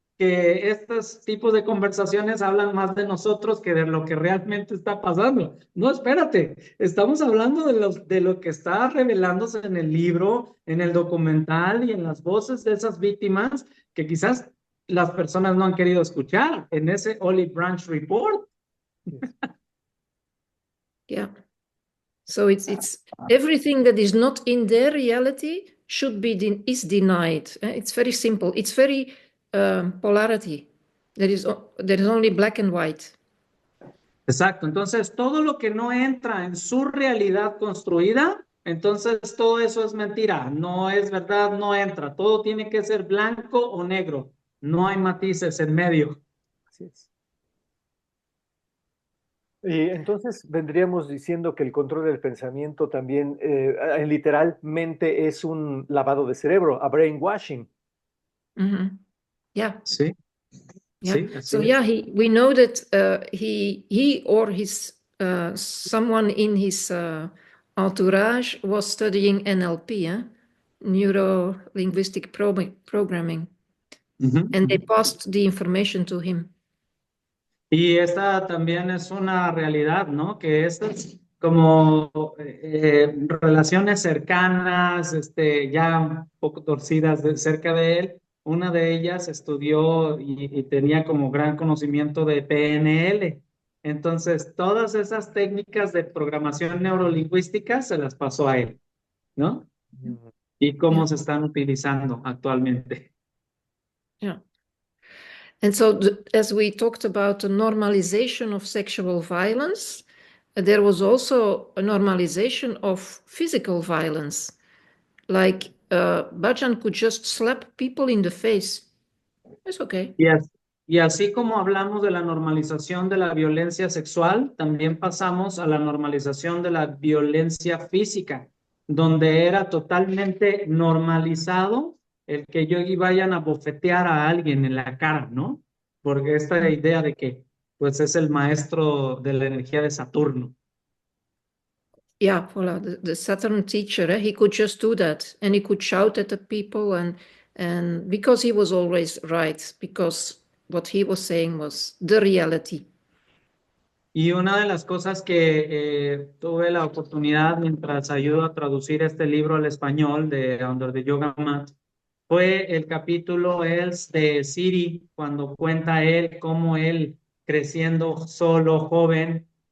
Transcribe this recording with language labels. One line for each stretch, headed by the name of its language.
Spanish: Que estos tipos de conversaciones hablan más de nosotros que de lo que realmente está pasando. No, espérate, estamos hablando de lo que está revelándose en el libro, en el documental y en las voces de esas víctimas que quizás las personas no han querido escuchar en ese Olive Branch Report.
English: Yeah. So it's everything that is not in their reality should be is denied. It's very simple. It's very polarity. There is only black and white.
Spanish: Exacto, entonces todo lo que no entra en su realidad construida, entonces todo eso es mentira, no es verdad, no entra, todo tiene que ser blanco o negro, no hay matices en medio. Así es. Y entonces vendríamos diciendo que el control del pensamiento también literalmente es un lavado de cerebro,
English: a brainwashing. Mm-hmm. Yeah.
Spanish: Sí,
English: Yeah.
Spanish: sí, así
English: So
Spanish: es.
English: yeah, we know that he or his someone in his entourage was studying NLP, neuro linguistic programming, and they passed the information to him.
Spanish: Y esta también es una realidad, ¿no? Que estas como relaciones cercanas, ya un poco torcidas cerca de él, una de ellas estudió y tenía como gran conocimiento de PNL. Entonces, todas esas técnicas de programación neurolingüística se las pasó a él, ¿no? Y
English: Yeah.
Spanish: cómo se están utilizando actualmente.
English: Yeah. And so, as we talked about the normalization of sexual violence, there was also a normalization of physical violence. Like Bajan could just slap people in the face. It's okay.
Spanish: Y así como hablamos de la normalización de la violencia sexual, también pasamos a la normalización de la violencia física, donde era totalmente normalizado el que yo y vayan a bofetear a alguien en la cara, ¿no? Porque esta idea de que pues es el maestro de la energía de Saturno.
English: Yeah, voilà, the Saturn teacher, he could just do that, and he could shout at the people, and because he was always right, because what he was saying was the reality.
Spanish: Y una de las cosas que tuve la oportunidad mientras ayudo a traducir este libro al español de Under the Yoga Mat fue el capítulo es de Siri, cuando cuenta él cómo él creciendo solo, joven,